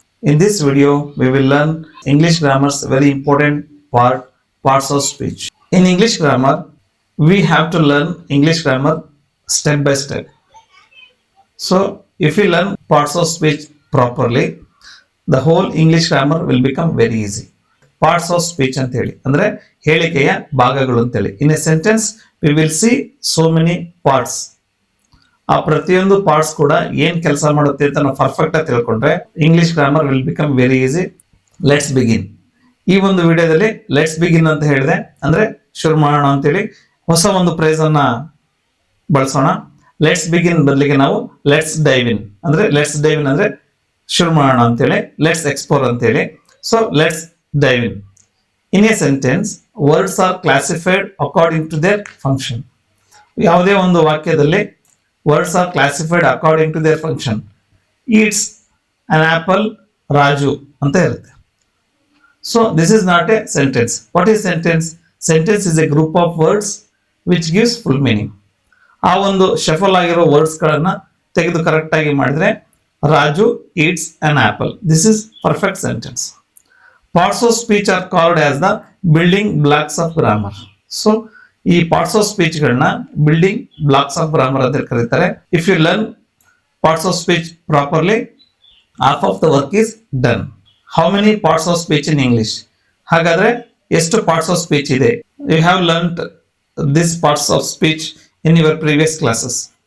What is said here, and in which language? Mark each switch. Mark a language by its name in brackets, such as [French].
[English] In this video, we will learn English grammar's very important parts of speech. In English grammar, we have to learn English grammar step by step. So, if we learn parts of speech properly, the whole English grammar will become very easy. [Kannada] Parts of speech ಅಂತೇಳಿ ಅಂದ್ರೆ ಹೇಳಿಕೆಯ ಭಾಗಗಳು ಅಂತೇಳಿ. [English] In a sentence, we will see so many parts. [Kannada] ಆ ಪ್ರತಿಯೊಂದು parts ಕೂಡ ಏನ್ ಕೆಲಸ ಮಾಡುತ್ತೆ ಅಂತ ನಾವು ಪರ್ಫೆಕ್ಟ್ ಆಗಿ ತಿಳ್ಕೊಂಡ್ರೆ [English] English grammar will become very easy. Let's begin. [Kannada] ಈ ಒಂದು ವಿಡಿಯೋದಲ್ಲಿ ಲೆಟ್ಸ್ ಬಿಗಿನ್ ಅಂತ ಹೇಳಿದೆ, ಅಂದ್ರೆ ಶುರು ಮಾಡೋಣ ಅಂತೇಳಿ ಹೊಸ ಒಂದು ಫ್ರೇಸ್ ಅನ್ನ ಬಳಸೋಣ. ಲೆಟ್ಸ್ ಬಿಗಿನ್ ಬದಲಿಗೆ ನಾವು ಲೆಟ್ಸ್ ಡೈವ್ ಇನ್ ಅಂದ್ರೆ ಶುರು ಮಾಡೋಣ ಅಂತೇಳಿ, ಲೆಟ್ಸ್ ಎಕ್ಸ್ಪ್ಲೋರ್ ಅಂತೇಳಿ. [English] So let's dive in. In a sentence, words are classified according to their function. [Kannada] ಯಾವುದೇ ಒಂದು ವಾಕ್ಯದಲ್ಲಿ [English] words are classified according to their function. Eats an apple, Raju [Kannada] anta irutte. [English] So this is not a sentence. What is sentence? Sentence is a group of words which gives full meaning. [Kannada] ಆ ಒಂದು shuffle ಆಗಿರೋ words ಗಳನ್ನ ತೆಗೆದು correct ಆಗಿ ಮಾಡಿದ್ರೆ Raju [English] eats an apple. This is perfect sentence. Parts of speech are called as the building blocks of grammar. [Kannada] So ಈ parts of speech ಗಳನ್ನ building blocks of grammar ಅಂತ ಕರೀತಾರೆ. [English] If you learn parts of speech properly, half of the work is done. How many parts of speech in English? [Kannada] ಹಾಗಾದ್ರೆ ಎಷ್ಟು parts of speech ಇದೆ? [English] You have learned this parts of speech in your previous classes.